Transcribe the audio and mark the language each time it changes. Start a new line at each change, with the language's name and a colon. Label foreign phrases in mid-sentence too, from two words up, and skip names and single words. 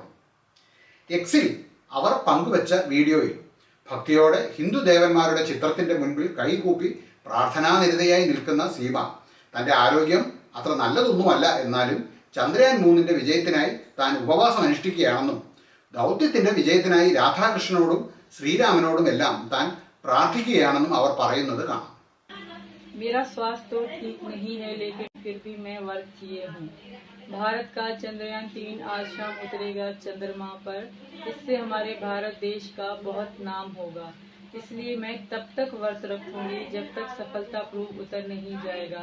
Malayalam: എക്സിൽ അവർ പങ്കുവച്ച വീഡിയോയിൽ ഭക്തിയോടെ ഹിന്ദു ദേവന്മാരുടെ ചിത്രത്തിൻ്റെ മുൻപിൽ കൈകൂപ്പി പ്രാർത്ഥനാനിരതയായി നിൽക്കുന്ന സീമ തൻ്റെ ആരോഗ്യം അത്ര നല്ലതൊന്നുമല്ല, എന്നാലും ചന്ദ്രയാൻ 3ൻ്റെ വിജയത്തിനായി താൻ ഉപവാസം അനുഷ്ഠിക്കുകയാണെന്നും ദൗത്യത്തിൻ്റെ വിജയത്തിനായി രാധാകൃഷ്ണനോടും ശ്രീരാമനോടുമെല്ലാം താൻ പ്രാർത്ഥിക്കുകയാണെന്നും അവർ പറയുന്നത് കാണാം.
Hindi: मेरा स्वास्थ्य तो ठीक नहीं है, लेकिन फिर भी मैं व्रत किए हूँ. भारत का चंद्रयान 3 आज शाम उतरेगा चंद्रमा पर. इससे हमारे भारत देश का बहुत नाम होगा. इसलिए मैं तब तक व्रत रखूंगी जब तक सफलतापूर्वक उतर नहीं जाएगा.